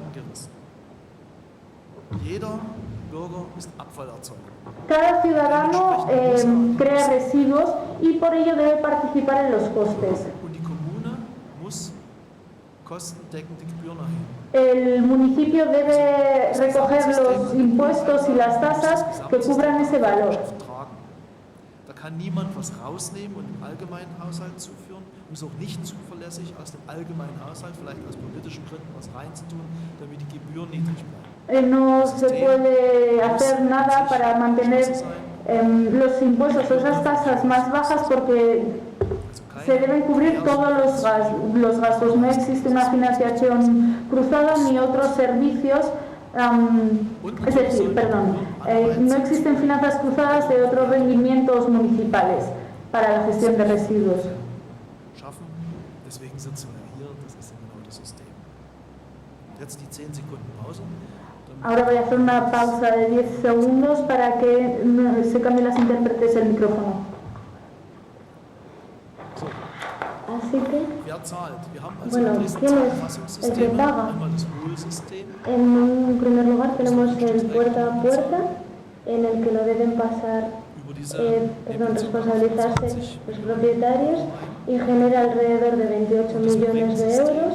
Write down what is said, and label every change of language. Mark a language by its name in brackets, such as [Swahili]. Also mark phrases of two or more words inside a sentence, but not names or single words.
[Spanish] Cada ciudadano crea residuos y por ello debe participar en los costes. El municipio debe recoger los impuestos y las tasas que cubran ese valor. [German] kann niemand was rausnehmen und im allgemeinen Haushalt zuführen, und ist auch nicht zuverlässig aus dem allgemeinen Haushalt, vielleicht aus politischen Gründen, was reinzutun, damit die Gebühren niedrig bleiben. [Spanish] No se puede hacer nada para mantener los impuestos o esas tasas más bajas porque se deben cubrir todos los gastos. No existe una financiación cruzada ni otros servicios. Es decir, no existen finanzas cruzadas de otros rendimientos municipales para la gestión de residuos. [German] Deswegen sitzen wir hier, das ist genau das System. Jetzt die 10 Sekunden Pause. [Spanish] Ahora voy a hacer una pausa de 10 segundos para que se cambien las intérpretes el micrófono. Así que, bueno, ¿quién es el que paga? En un primer lugar tenemos el puerta a puerta, en el que lo deben pasar, responsabilizarse los propietarios, y genera alrededor de 28 millones de euros.